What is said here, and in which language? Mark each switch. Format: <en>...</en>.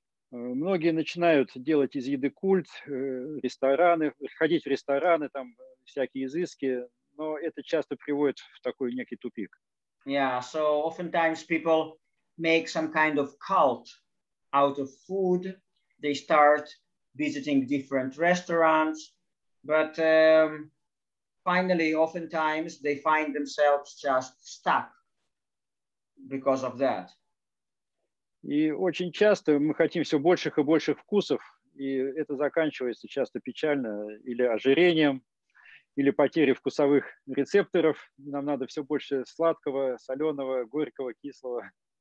<ru>Многие начинают делать из еды культ, рестораны, ходить в рестораны, там всякие изыски, но это часто приводит в такой некий тупик.</ru> <en>Yeah, so oftentimes people make some kind of cult out of food. They start visiting different restaurants, but finally, oftentimes they find themselves just stuck because of that.</en> <ru>И очень часто мы хотим все больших и больших вкусов, и это заканчивается часто печально или ожирением, или потерей вкусовых рецепторов. Нам надо все больше сладкого, соленого, горького, кислого.</ru>